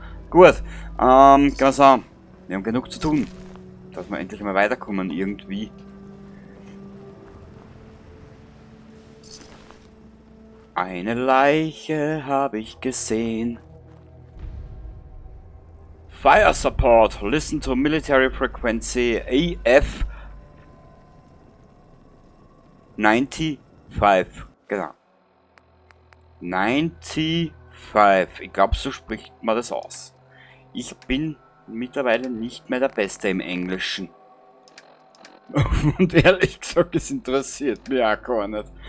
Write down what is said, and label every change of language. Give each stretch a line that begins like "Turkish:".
German: Gut, ganz an. Wir haben genug zu tun, dass wir endlich mal weiterkommen irgendwie. Eine Leiche habe ich gesehen.
English: Fire Support, listen to military frequency AF 95.
German: Genau. 95. Ich glaube, so spricht man das aus. Ich bin mittlerweile nicht mehr der Beste im Englischen. Und ehrlich gesagt, es interessiert mich auch gar nicht.